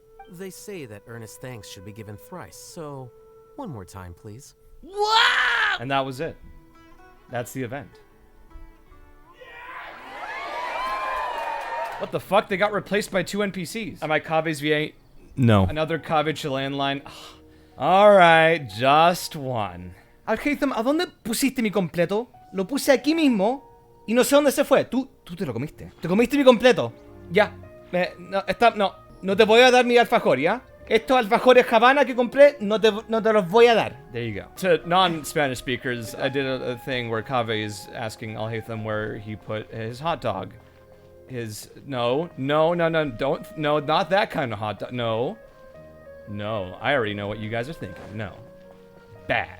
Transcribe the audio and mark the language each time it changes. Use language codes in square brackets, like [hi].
[en] They say that earnest thanks should be given thrice, so one more time, please. Wow! And that was it. That's the event. What the fuck? They got replaced by 2 NPCs. Am I Kave's V8? No. Another Kaveh Chilean line. Alright, just one. [es] Alhaitham, ¿a dónde pusiste mi completo? Lo puse aquí mismo y no sé dónde se fue. Tú te lo comiste. Te comiste mi completo. Ya. No te voy a dar mi alfajor, ¿ya? Estos alfajores Havana que compré, no te los voy a dar. [en] There you go. To non-Spanish speakers, I did a thing where Kaveh is asking Alhaitham where he put his hot dog. No, not that kind of hot dog. No, I already know what you guys are thinking. No. Bad.